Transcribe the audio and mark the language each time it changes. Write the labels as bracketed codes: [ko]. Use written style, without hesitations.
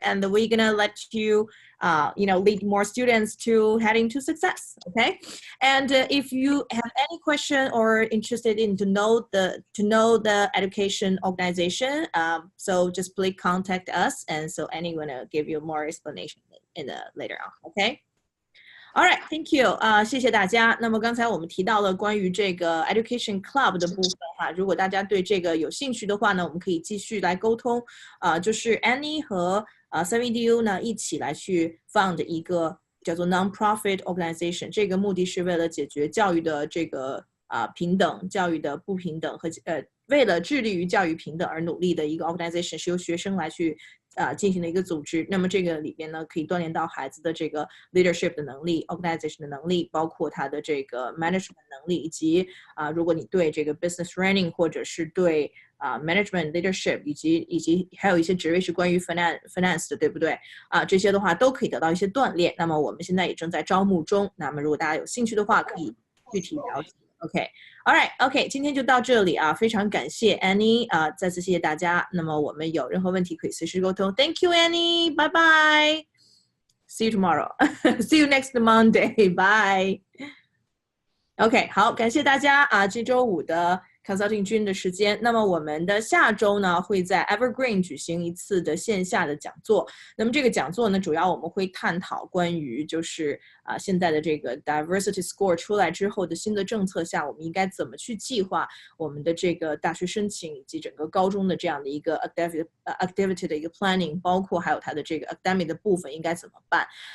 [en] And we're gonna let you, lead more students to heading to success. Okay. And if you have any question or interested in to know the education organization, so just please contact us, and so Annie gonna give you more explanation in the later on. Okay. All right, thank you. [zh] 谢谢大家。那么刚才我们提到了关于这个 Education Club 的部分哈，如果大家对这个有兴趣的话呢，我们可以继续来沟通。就是 Annie 和CMU 呢一起来去 found 一个叫做 non-profit organization， 这个目的是为了解决教育的这个平等、教育的不平等和为了致力于教育平等而努力的一个 organization， 是由学生来去进行的一个组织。那么这个里边呢，可以锻炼到孩子的这个 leadership 的能力 organization 的能力，包括他的这个 management 能力，以及如果你对这个 business running 或者是对management leadership 以及还有一些职位是关于 finance 的，对不对？这些的话都可以得到一些锻炼。那么我们现在也正在招募中，那么如果大家有兴趣的话，可以具体了解。 [en] OK， All right， OK， [zh] 今天就到这里啊，非常感谢 Annie 再次谢谢大家。那么我们有任何问题可以随时沟通。 [en] Thank you Annie， [zh] 拜拜。 [en] See you tomorrow. See you next Monday. Bye. OK， [zh] 好，感谢大家这周五的 consulting 君的时间。那么我们的下周呢，会在 Evergreen 举行一次的线下的讲座。那么这个讲座呢，主要我们会探讨关于就是现在的这个 diversity score 出来之后的新的政策下，我们应该怎么去计划我们的这个大学申请以及整个高中的这样的一个 activity 的一个 planning， 包括还有它的这个 academic 的部分应该怎么办。